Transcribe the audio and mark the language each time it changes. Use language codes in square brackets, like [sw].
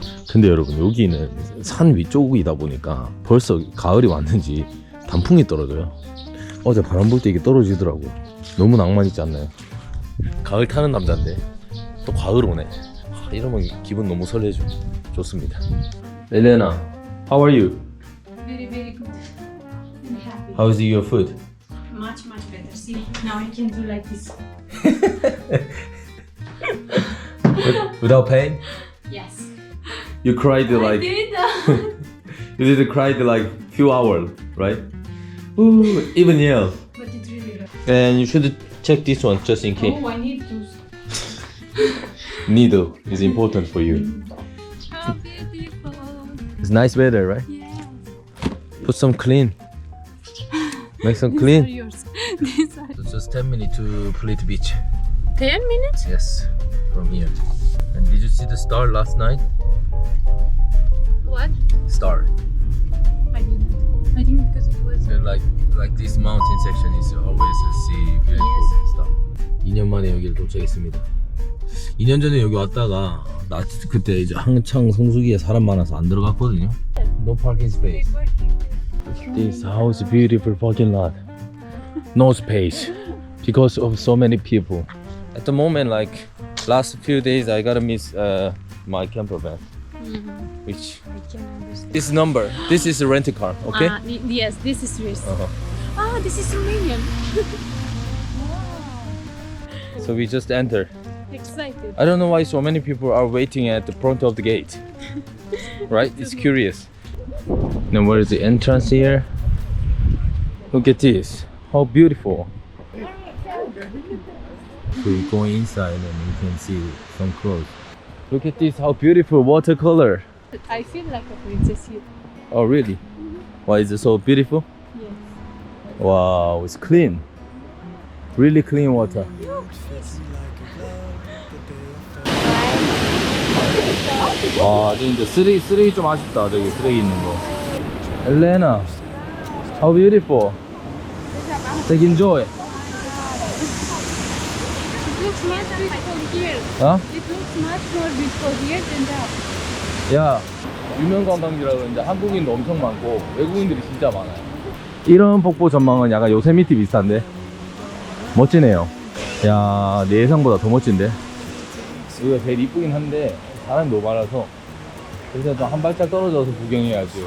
[ko] 근데 여러분 여기는 산 위쪽이다 보니까 벌써 가을이 왔는지 단풍이 떨어져요. 어제 바람 불 때 이게 떨어지더라고요. 너무 낭만 있지 않나요? 가을 타는 남자인데 또 가을 오네. 이러면 기분 너무 설레죠. 좋습니다. [en] 엘레나, how are you? Very, very good. I'm happy. How is your food? Much, much better. See, now I can do like this. Without pain? Yes. You cried like you did cried like few hours, right? Ooh, even yell. But it really hurt. And you should check this one just in case. Oh, I need to. Needle is important for you. How beautiful. It's nice weather, right? Yeah. Put some clean. Make some These clean. are yours. These are. It's just 10 minutes to Plitvice. 10 minutes? Yes, from here. And did you see the star last night? What? Star. I didn't. I think because it was. And like this mountain section is always see beautiful Yes. star. [ko] 2년 만에 여기를 도착했습니다. 2년 전에 여기 왔다가 나 그때 이제 한창 성수기에 사람 많아서 안 들어갔거든요. [en] No parking space. This house beautiful parking lot. No space because of so many people. At the moment, like last few days, I gotta miss my camper van. Which I can understand. this number? This is a rental car, okay? Yes, this is yours. Uh-huh. Ah, this is Romanian. So we just enter. Excited. I don't know why so many people are waiting at the front of the gate. Right? It's curious. Now where is the entrance here? Look at this. How beautiful. So you go inside and you can see some clothes. Look at this, how beautiful watercolor. I feel like a princess here. Oh really? Why is it so beautiful? Yes. Wow, it's clean. Really clean water. [ko] 와, 근데 쓰레기 좀 아쉽다. 저기 쓰레기 있는 거. [en] 엘레나, how beautiful. Take enjoy. It looks much beautiful here. 어? It looks much more beautiful here than that. [ko] 야, 유명 관광지라 그런데 한국인도 엄청 많고 외국인들이 진짜 많아요. 이런 폭포 전망은 약간 요세미티 비슷한데 멋지네요. 야, 내 예상보다 더 멋진데. 여기가 제일 이쁘긴 한데 사람이 너무 많아서 그래서 또 한 발짝 떨어져서 구경해야지.